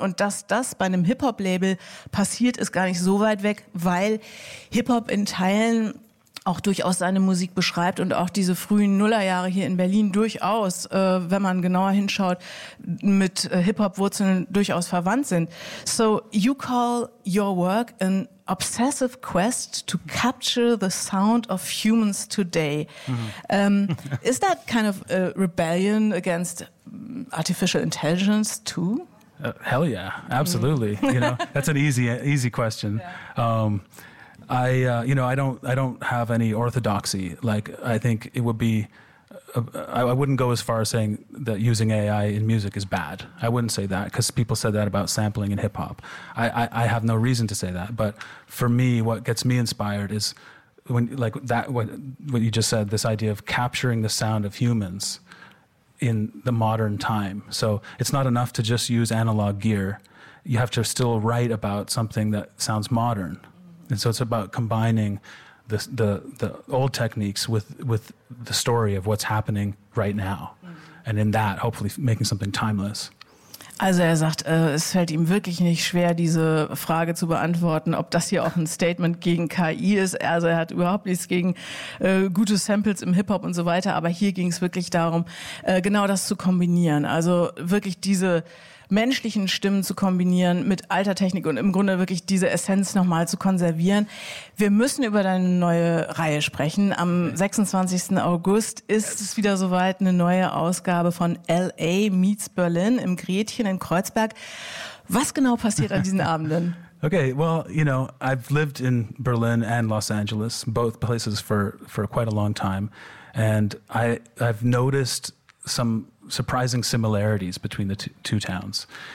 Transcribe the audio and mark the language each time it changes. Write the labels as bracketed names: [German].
[German] Und dass das bei einem Hip-Hop-Label passiert, ist gar nicht so weit weg, weil Hip-Hop in Teilen auch durchaus seine Musik beschreibt und auch diese frühen Nullerjahre hier in Berlin durchaus, wenn man genauer hinschaut, mit Hip-Hop-Wurzeln durchaus verwandt sind. [English] So you call your work an obsessive quest to capture the sound of humans today. Mm-hmm. Is that kind of a rebellion against artificial intelligence too? Hell yeah, absolutely. Mm. You know, that's an easy question. Yeah. I don't have any orthodoxy. Like, I think it would be, I wouldn't go as far as saying that using AI in music is bad. I wouldn't say that because people said that about sampling in hip hop. I have no reason to say that. But for me, what gets me inspired is what you just said, this idea of capturing the sound of humans in the modern time. So it's not enough to just use analog gear. You have to still write about something that sounds modern. And so it's about combining the old techniques with the story of what's happening right now. And in that, hopefully making something timeless. [German] Also er sagt, es fällt ihm wirklich nicht schwer, diese Frage zu beantworten, ob das hier auch ein Statement gegen KI ist. Also er hat überhaupt nichts gegen gute Samples im Hip-Hop und so weiter. Aber hier ging es wirklich darum, genau das zu kombinieren. Also wirklich diese menschlichen Stimmen zu kombinieren mit alter Technik und im Grunde wirklich diese Essenz nochmal zu konservieren. Wir müssen über deine neue Reihe sprechen. Am 26. August ist es wieder soweit, eine neue Ausgabe von LA Meets Berlin im Gretchen in Kreuzberg. Was genau passiert an diesen Abenden? [English] Okay, well, you know, I've lived in Berlin and Los Angeles, both places for quite a long time. And I've noticed some surprising similarities between the two towns.